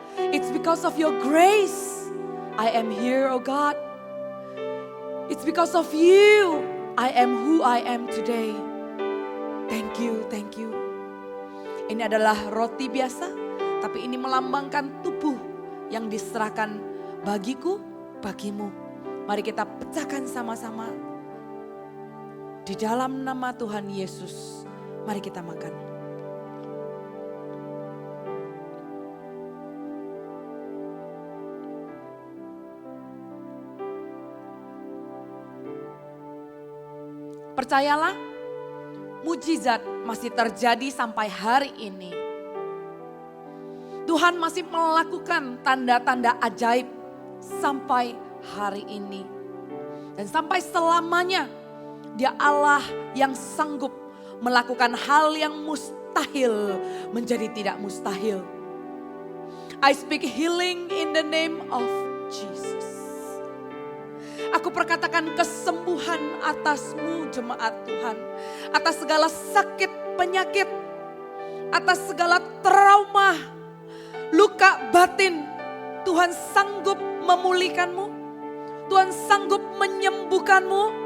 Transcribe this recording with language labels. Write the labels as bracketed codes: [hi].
[en] It's because of your grace I am here, oh God. It's because of you I am who I am today. Thank you, thank you. [id] Ini adalah roti biasa, tapi ini melambangkan tubuh yang diserahkan bagiku, bagimu. Mari kita pecahkan sama-sama. Di dalam nama Tuhan Yesus, mari kita makan. Percayalah, mujizat masih terjadi sampai hari ini. Tuhan masih melakukan tanda-tanda ajaib sampai hari ini. Dan sampai selamanya Dia Allah yang sanggup melakukan hal yang mustahil menjadi tidak mustahil. [en] I speak healing in the name of Jesus. [id] Aku perkatakan kesembuhan atasmu jemaat Tuhan. Atas segala sakit penyakit. Atas segala trauma, luka batin. Tuhan sanggup memulihkanmu. Tuhan sanggup menyembuhkanmu.